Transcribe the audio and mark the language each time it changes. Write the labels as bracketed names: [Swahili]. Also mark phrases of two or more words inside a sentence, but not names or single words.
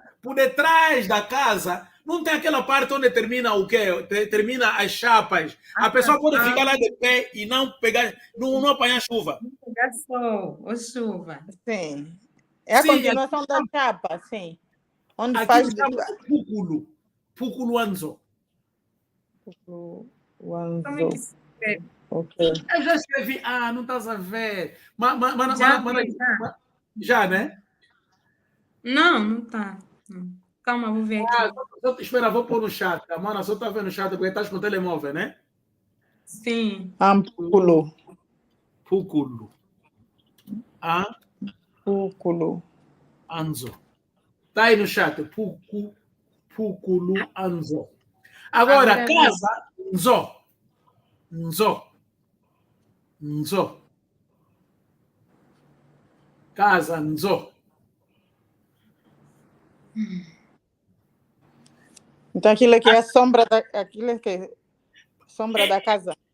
[Portuguese] Por detrás da casa, não tem aquela parte onde termina o quê? Termina as chapas. A pessoa pode ficar lá de pé e não pegar, não apanhar chuva. Não pegar sol ou chuva. Sim. É a Sim, continuação da chapa, sim. Onde aquilo faz chama púculo. [Kongo] Púculo anzo. [Portuguese] o Como é anzo. que se escreve? Ok. Eu já escrevi. Ah, não estás a ver. Já vi, já. Já, né? Não, não tá. Calma, vou ver aqui. Espera, vou pôr no chat. A mana só está vendo no chat porque estás com o telemóvel, né? Sim. Amplo. Púculo. Púculo. Anzo. Está aí no chat. [Kongo] Púculo anzo. [Portuguese] Agora, Agora vi. casa, [Kongo] nzo. Nzo. Nzo. [Portuguese] Casa, nzo. Então aquilo aqui é a sombra da, aquilo é que é sombra da casa.